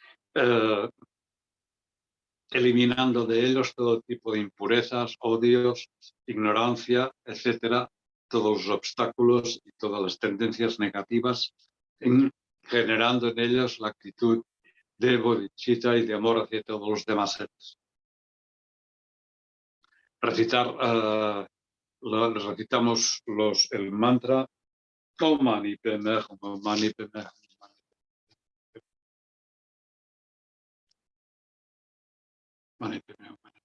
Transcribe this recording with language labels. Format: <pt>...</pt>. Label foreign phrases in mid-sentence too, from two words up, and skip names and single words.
<es>eliminando de ellos todo tipo de impurezas, odios, ignorancia, etcétera, todos los obstáculos y todas las tendencias negativas, generando en ellos la actitud de bodhicitta y de amor hacia todos los demás seres. Recitamos el mantra</es> <sa>Om Mani Padme Hum, Om Mani Padme Hum. Mani Padme Hum.</sa>